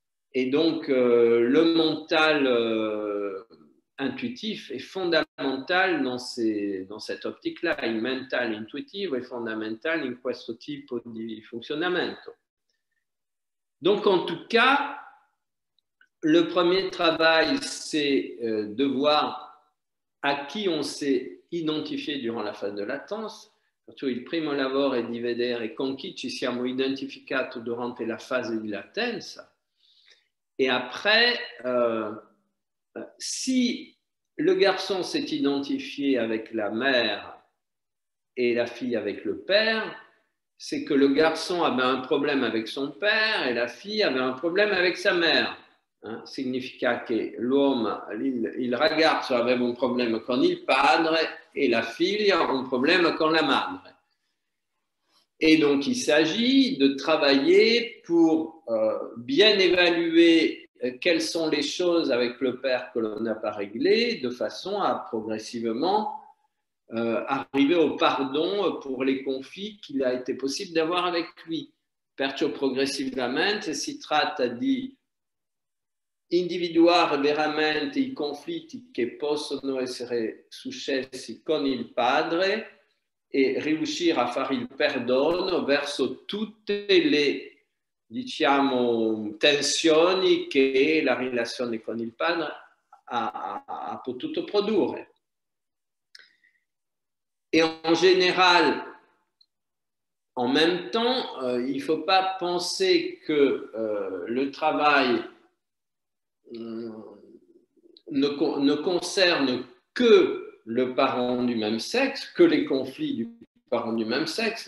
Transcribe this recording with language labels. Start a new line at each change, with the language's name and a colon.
French: Et donc, le mental intuitif est fondamental dans cette optique-là.
Italian: Il mental intuitivo è fondamentale in questo tipo di funzionamento.
French: Donc, en tout cas, le premier travail, c'est de voir a chi on s'est identifié durant la phase de latence.
Italian: Perciò il primo lavoro è di vedere con chi ci siamo identificati durante la phase di latenza.
French: Et après, si le garçon s'est identifié avec la mère et la fille avec le père, c'est que le garçon avait un problème avec son père et la fille avait un problème avec sa mère.
Italian: Significa che l'uomo, il ragazzo aveva un problema con il padre et la figlia un problème con la madre.
French: Et donc, il s'agit de travailler pour bien évaluer quelles sont les choses avec le père que l'on n'a pas réglées, de façon à progressivement arriver au pardon pour les conflits qu'il a été possible d'avoir avec lui.
Italian: Perciò progressivamente si tratta di individuare veramente i conflitti che possono essere successi con il padre e riuscire a fare il perdono verso tutte le, diciamo, tensioni che la relazione con il padre ha potuto produrre.
French: Et en général, en même temps, il ne faut pas penser que le travail ne concerne que le parent du même sexe, que les conflits du parent du même sexe.